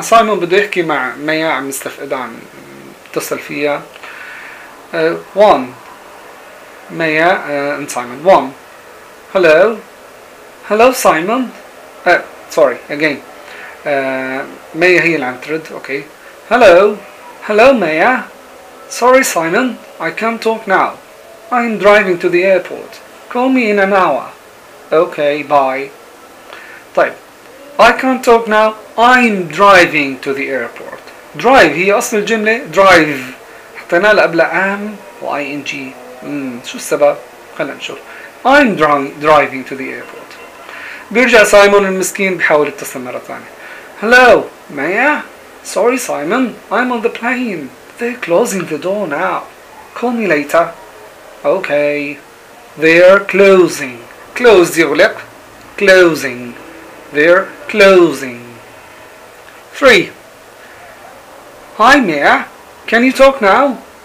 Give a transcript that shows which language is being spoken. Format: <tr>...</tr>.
<ar>سايمون بده يحكي مع مايا، عم يستفقدها، عم يتصل فيها.</ar> <en>Maya and Simon. Hello Simon. Sorry again.</en> <ar>مايا هي اللي عم ترد.</ar> <en>Okay. Hello Maya. Sorry Simon. I can't talk now. I'm driving to the airport. Call me in an hour. Okay, bye.</en> <ar>طيب.</ar> <en>I can't talk now. I'm driving to the airport.</en> <ar>Drive هي أصل الجملة.</ar> <en>Drive.</en> <ar>حطينا لها قبل am و ing. شو السبب؟ خلينا نشوف.</ar> <en>I'm driving to the airport.</en> <ar>بيرجع سايمون المسكين بحاول يتصل مرة ثانية.</ar> <en>Hello, Maya. Sorry, Simon. I'm on the plane. They're closing the door now. Call me later. Okay. They're closing. Close</en> <ar>يغلق.</ar> <en>Closing. They're closing. 3. Hi, Maya. Can you talk now?</en>